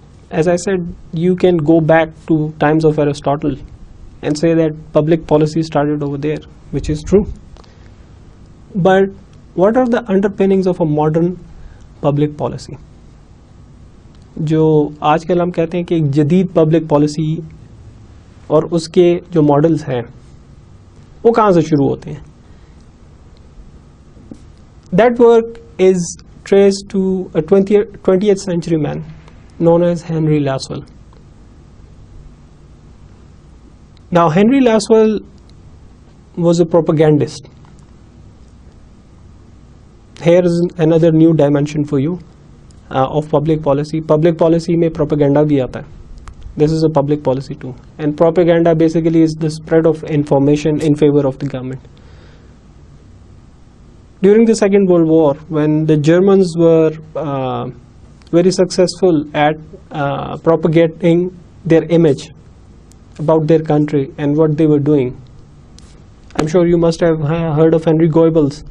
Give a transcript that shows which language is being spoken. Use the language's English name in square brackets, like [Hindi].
[English] As I said, you can go back to times of Aristotle and say that public policy started over there, which is true. But what are the underpinnings of a modern public policy? [Hindi] जो आजकल हम कहते हैं कि एक जदीद public policy और उसके जो मॉडल्स हैं वो कहाँ से शुरू होते हैं? [English] That work is traced to a 20th century man known as Henry Lasswell. Now, Henry Lasswell was a propagandist. Here is another new dimension for you of public policy. [Hindi] Public policy में propaganda भी आता है. [English] This is a public policy too. And propaganda basically is the spread of information in favor of the government. During the Second World War, when the Germans were very successful at propagating their image about their country and what they were doing, I'm sure you must have heard of Henry Goebbels.